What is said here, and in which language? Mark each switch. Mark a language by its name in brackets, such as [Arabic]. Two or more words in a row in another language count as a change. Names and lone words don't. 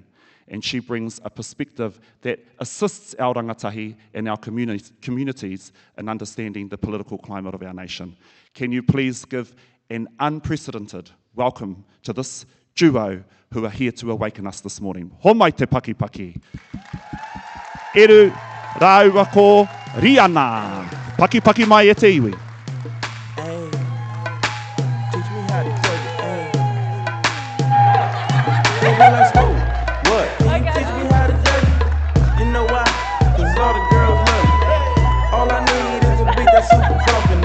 [English] And she brings a perspective that assists our rangatahi and our communities in understanding the political climate of our nation. Can you please give an unprecedented welcome to this duo who are here to awaken us this morning. [Māori] Homai te paki paki. Eru rāua ko Rihanna. Paki paki mai e te iwi. [English] Hey, teach me how to twerk it. Hey, let's go. What? Can you teach me how to twerk it? You know why? 'Cause all the girls love me. All I need is a beat that's super bumpin'.